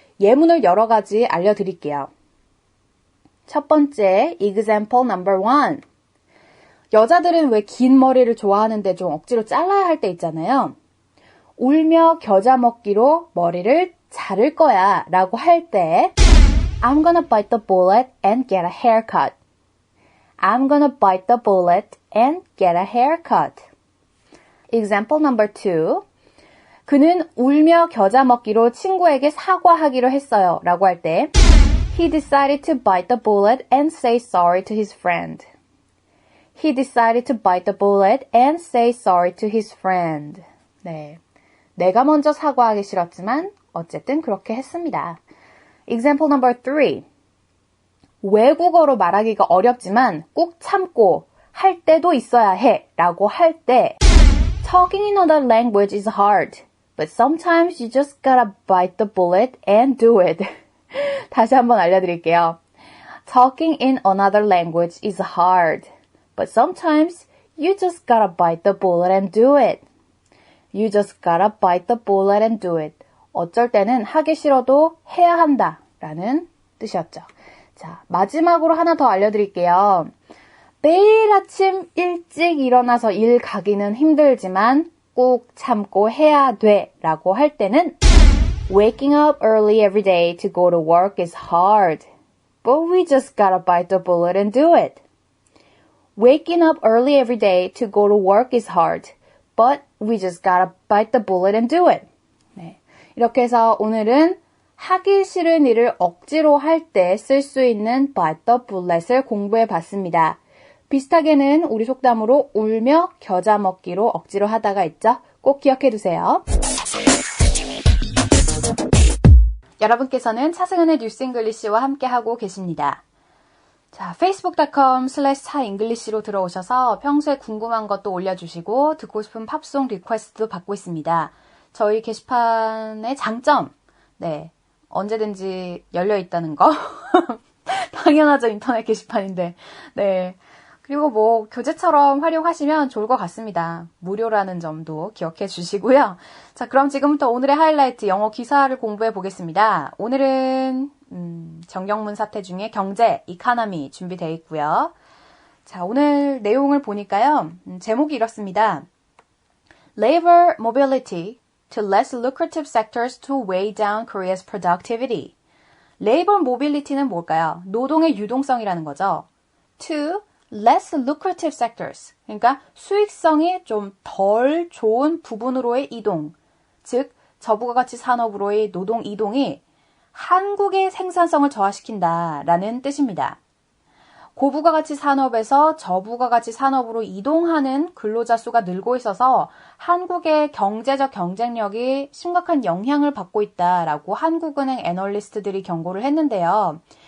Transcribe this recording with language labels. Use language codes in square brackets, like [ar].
[ko] 예문을 여러 가지 알려드릴게요. 첫 번째, [en] example number 1. [ko] 여자들은 왜 긴 머리를 좋아하는데 좀 억지로 잘라야 할 때 있잖아요. 울며 겨자 먹기로 머리를 자를 거야 라고 할 때 [en] I'm gonna bite the bullet and get a haircut. I'm gonna bite the bullet and get a haircut. Example number 2. [ko] 그는 울며 겨자 먹기로 친구에게 사과하기로 했어요. 라고 할 때 [en] He decided to bite the bullet and say sorry to his friend. He decided to bite the bullet and say sorry to his friend. [ko] 네, 내가 먼저 사과하기 싫었지만 어쨌든 그렇게 했습니다. [en] Example number 3. [ko] 외국어로 말하기가 어렵지만 꾹 참고 할 때도 있어야 해 라고 할 때 [en] Talking in another language is hard, but sometimes you just gotta bite the bullet and do it. [ko] 다시 한번 알려드릴게요. [en] Talking in another language is hard, but sometimes you just gotta bite the bullet and do it. You just gotta bite the bullet and do it. [ko] 어쩔 때는 하기 싫어도 해야 한다 라는 뜻이었죠. 자, 마지막으로 하나 더 알려드릴게요. 매일 아침 일찍 일어나서 일 가기는 힘들지만 꾹 참고 해야 돼 라고 할 때는 [en] Waking up early every day to go to work is hard, but we just gotta bite the bullet and do it. Waking up early every day to go to work is hard, but we just gotta bite the bullet and do it. [ko] 네. 이렇게 해서 오늘은 하기 싫은 일을 억지로 할 때 쓸 수 있는 bite the bullet을 공부해 봤습니다. 비슷하게는 우리 속담으로 울며 겨자 먹기로 억지로 하다가 있죠. 꼭 기억해 두세요. 여러분께서는 차승은의 뉴스 잉글리시와 함께하고 계십니다. 자, facebook.com/차잉글리시로 들어오셔서 평소에 궁금한 것도 올려주시고 듣고 싶은 팝송 리퀘스트도 받고 있습니다. 저희 게시판의 장점, 네, 언제든지 열려있다는 거. 당연하죠, 인터넷 게시판인데. 네, 그리고 뭐 교재처럼 활용하시면 좋을 것 같습니다. 무료라는 점도 기억해 주시고요. 자, 그럼 지금부터 오늘의 하이라이트 영어 기사를 공부해 보겠습니다. 오늘은 정경문 사태 중에 경제, 이카노미 준비되어 있고요. 자, 오늘 내용을 보니까요. 제목이 이렇습니다. [en] Labor mobility to less lucrative sectors to weigh down Korea's productivity. [ko] Labor mobility는 뭘까요? 노동의 유동성이라는 거죠. [en] To less lucrative sectors. [ko] 그러니까 수익성이 좀 덜 좋은 부분으로의 이동. 즉, 저부가가치 산업으로의 노동 이동이 한국의 생산성을 저하시킨다라는 뜻입니다. 고부가가치 산업에서 저부가가치 산업으로 이동하는 근로자 수가 늘고 있어서 한국의 경제적 경쟁력이 심각한 영향을 받고 있다라고 한국은행 애널리스트들이 경고를 했는데요.